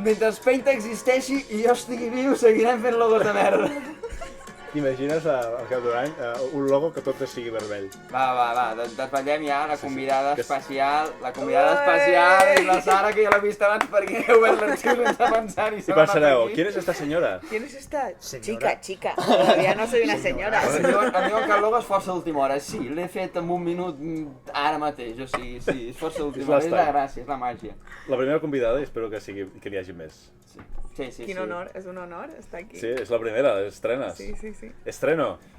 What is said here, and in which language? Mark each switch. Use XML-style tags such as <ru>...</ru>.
<ca>Mentre Paint existeixi i jo estigui viu, seguirem fent logos de merda. T'imagines al cap d'un any un logo que tot sigui vermell. Va, desvetllem ja la convidada que- especial. La convidada especial és la Sara, que ja l'he vist abans perquè he obert l'arxiu sense pensar-hi.</ca> <es>I pensareu, ¿quién es esta señora? ¿Quién es esta? Señora. Chica. Todavía no soy una señora.</es> <ca>Em diuen que el logo és força d'última hora. Sí, l'he fet en un minut ara mateix. O sigui, sí, és força d'última hora. És la gràcia, és la màgia. La primera convidada i espero que n'hi hagi més. Sí. Quin honor, és un honor estar aquí. Sí, és la primera, estrenes. Sí. Estreno.</ca>